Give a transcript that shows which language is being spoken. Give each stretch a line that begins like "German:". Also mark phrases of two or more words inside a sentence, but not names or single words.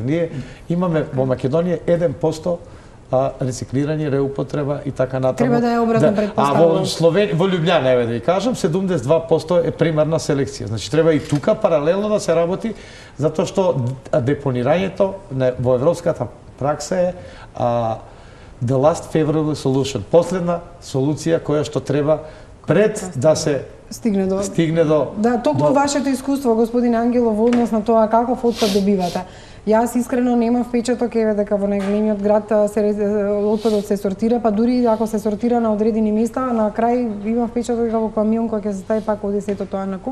Macedonian: Ние имаме во Македонија 1% рециклирање, реупотреба и така натаму. Треба да е обратна претпоставка. Во Лјубљана, да ви кажам, 72% е примарна селекција. Значи треба и тука паралелно да се работи, затоа што депонирањето во европската пракса е
English: the last favorable solution,
Macedonian: последна солуција која што треба пред да се стигне до Да, токму вашето искуство, господин Ангелов, во однос на тоа каков отпад добивате. Јас искрено немам впечаток дека во најголемиот град отпадот се сортира, па дури ако се сортира на одредени места, на крај имам впечаток дека во камион кој ќе се стави пак оди сето тоа на куп.